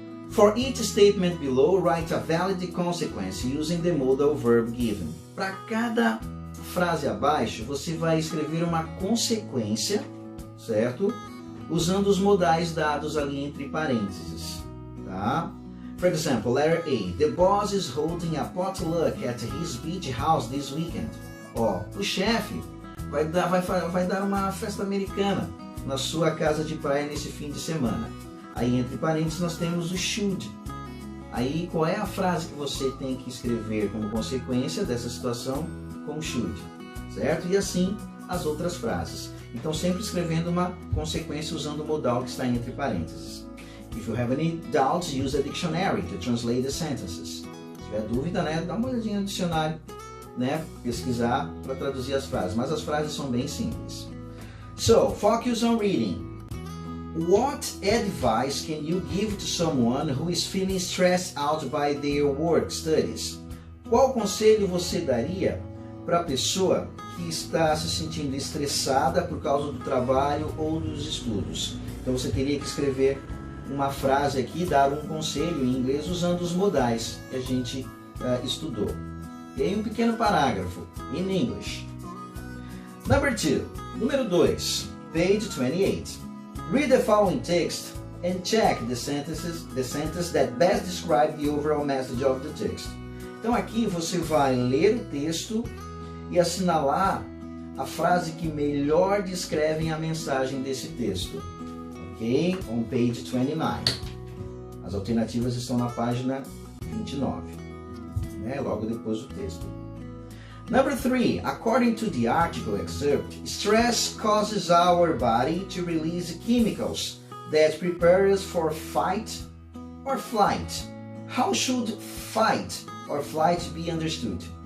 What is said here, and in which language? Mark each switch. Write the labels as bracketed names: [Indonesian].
[English] For each statement below, write a valid consequence using the modal verb given. [Portuguese] Para cada frase abaixo, você vai escrever uma consequência, certo? Usando os modais dados ali entre parênteses, tá? [English] For example, letter A. The boss is holding a potluck at his beach house this weekend. [Portuguese] Ó, o chefe vai dar uma festa americana na sua casa de praia nesse fim de semana. Aí entre parênteses nós temos o should. Aí qual é a frase que você tem que escrever como consequência dessa situação com should, certo? E assim as outras frases. Então sempre escrevendo uma consequência usando o modal que está entre parênteses. [English] If you have any doubts, use a dictionary to translate the sentences. [Portuguese] Se tiver dúvida, né, dá uma olhadinha no dicionário, né, pesquisar para traduzir as frases. Mas as frases são bem simples. [English] So, focus on reading. What advice can you give to someone who is feeling stressed out by their work studies? [Portuguese] Qual conselho você daria para a pessoa que está se sentindo estressada por causa do trabalho ou dos estudos? Então você teria que escrever uma frase aqui, dar um conselho em inglês usando os modais que a gente estudou. E aí um pequeno parágrafo, [English] in English. [Portuguese] Número 2, page 28. [English] Read the following text and check the sentence that best describe the overall message of the text. [Portuguese] Então aqui você vai ler o texto e assinalar a frase que melhor descreve a mensagem desse texto. Ok? [English] On page 29. [Portuguese] As alternativas estão na página 29, né? Logo depois do texto. [English] Number 3, according to the article excerpt, stress causes our body to release chemicals that prepare us for fight or flight. How should fight or flight be understood?